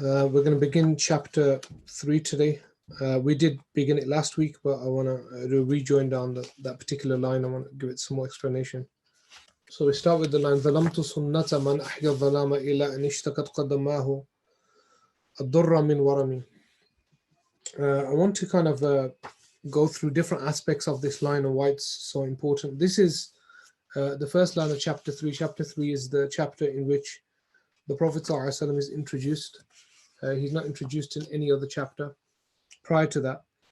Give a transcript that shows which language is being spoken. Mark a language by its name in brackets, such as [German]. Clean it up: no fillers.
[English] We're going to begin chapter 3 today. We did begin it last week, but I want to rejoin down that particular line. I want to give it some more explanation. So we start with the line [Arabic] ظلمت سنة من أحيا الظلام إلى أن اشتكت قدماه الضر من ورمي. [English] I want to kind of go through different aspects of this line and why it's so important. This is the first line of chapter 3. Chapter 3 is the chapter in which the Prophet ﷺ is introduced. He's not introduced in any other chapter prior to that.